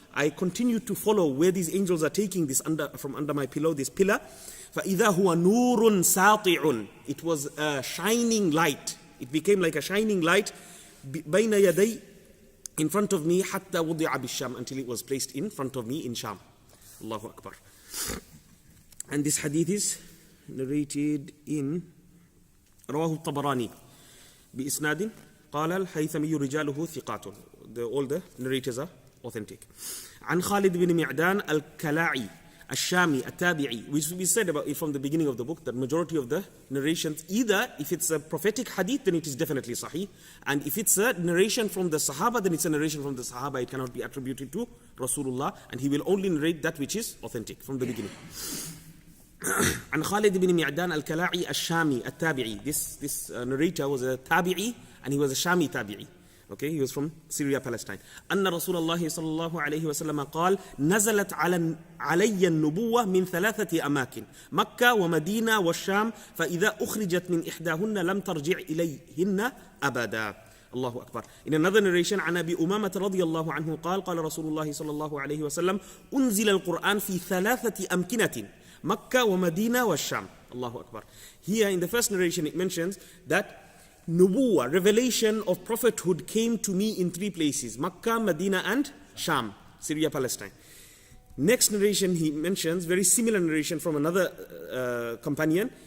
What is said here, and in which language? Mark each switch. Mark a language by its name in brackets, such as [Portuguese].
[English] I continued to follow where these angels are taking this from under my pillow, this pillar. [Arabic] فَإِذَا هُوَ نُورٌ سَاطِعٌ. [English] It was a shining light. It became like a shining light [Arabic] بَيْنَ يَدَيْ, [English] in front of me, [Arabic] حَتَّى وُضِعَ بِالشَّامِ, [English] until it was placed in front of me in Sham. Allahu Akbar. And this hadith is narrated in [Arabic] رواه الطبراني بإسناد قال الهيثمي رجاله ثقات. [English] All the narrators are authentic. [Arabic] عن خالد بن معدان الكلاعي الشامي التابعي, [English] which we said about it from the beginning of the book, that majority of the narrations, either if it's a prophetic hadith, then it is definitely sahih, and if it's a narration from the Sahaba, then it's a narration from the Sahaba. It cannot be attributed to Rasulullah, and he will only narrate that which is authentic from the beginning. [Arabic] عن خالد بن معدان الكلاعي الشامي التابعي. [English] This narrator was a tabi'i, and he was a Shami tabi'i. Okay, he was from Syria, Palestine. [Arabic] أن رسول الله صلى الله عليه وسلم قال نزلت علي النبوة من 3 أماكن مكة ومدينة والشام فإذا أخرجت من إحداهن لم ترجع إليهن أبدا. الله أكبر. [English] In another narration [Arabic] عن أبي أمامة رضي الله عنه قال قال رسول الله صلى الله عليه وسلم أنزل القرآن في 3 أمكنة مكة ومدينة والشام. الله أكبر. [English] Here in the first narration it mentions that Nubuwah, revelation of prophethood, came to me in 3 places: Makkah, Medina, and Sham, Syria, Palestine. Next narration he mentions, very similar narration from another companion.